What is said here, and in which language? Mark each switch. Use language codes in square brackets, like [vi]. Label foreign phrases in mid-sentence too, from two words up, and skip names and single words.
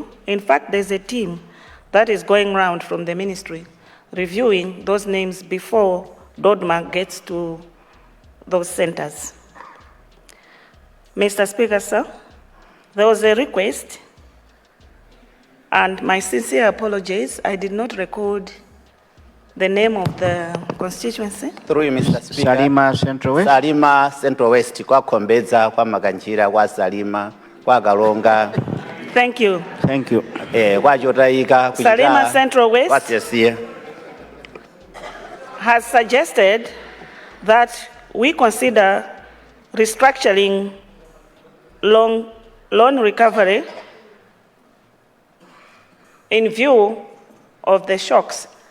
[en] In fact, there's a team that is going around from the ministry reviewing those names before DODMA gets to those centers. Mr. Speaker, sir, there was a request, and my sincere apologies, I did not record the name of the constituency. Through you, Mr. Speaker. Salima Central West. [ny] Salima Central West, kwa Kombeza, kwa Maganjira, kwa Salima, kwa Galonga. [en] Thank you. Thank you. [ny] Kwa Jotaika, [en] Salima Central West what's yes here? has suggested that we consider restructuring loan recovery in view of the shocks.